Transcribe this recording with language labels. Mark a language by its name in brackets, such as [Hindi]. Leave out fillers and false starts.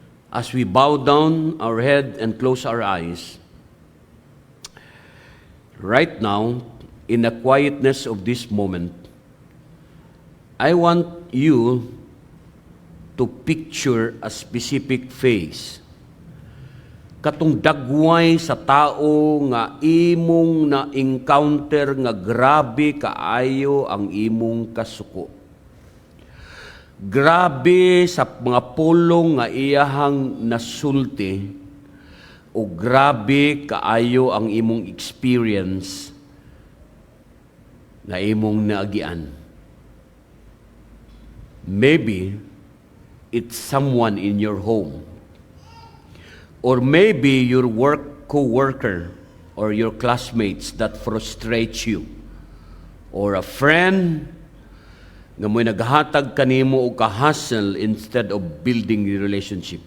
[English] As we bow down our head and close our eyes, right now, in the quietness of this moment, I want you to picture a specific face. [Cebuano] Katong dagway sa tao nga imong na-encounter nga grabe kaayo ang imong kasuko. Grabe sa mga pulong nga iyahang nasulti o grabe kaayo ang imong experience na imong naagian. [English] Maybe it's someone in your home. Or maybe your co-worker or your classmates that frustrates you. Or a friend [Cebuano] nga mo'y naghatag kanimo o ka-hustle [English] instead of building the relationship.